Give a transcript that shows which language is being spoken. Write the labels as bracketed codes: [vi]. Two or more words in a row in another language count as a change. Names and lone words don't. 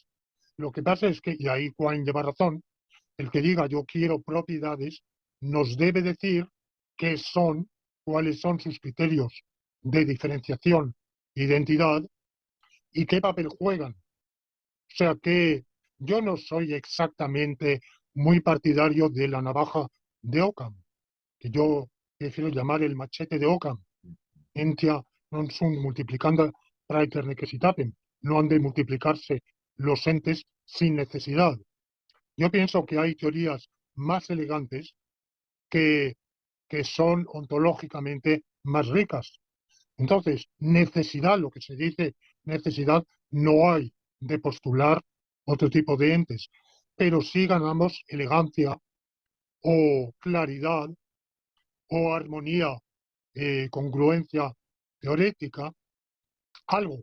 [es] Lo que pasa es que, y ahí Juan lleva razón, el que diga yo quiero propiedades nos debe decir qué son, cuáles son sus criterios de diferenciación, identidad y qué papel juegan. O sea que yo no soy exactamente muy partidario de la navaja de Occam, que yo prefiero llamar el machete de Occam. [la] Entia non sunt multiplicanda praeter necessitatem. [es] No han de multiplicarse los entes sin necesidad. Yo pienso que hay teorías más elegantes que, que son ontológicamente más ricas. Entonces, necesidad, lo que se dice necesidad, no hay de postular otro tipo de entes, pero sí ganamos elegancia o claridad o armonía, congruencia teorética, algo.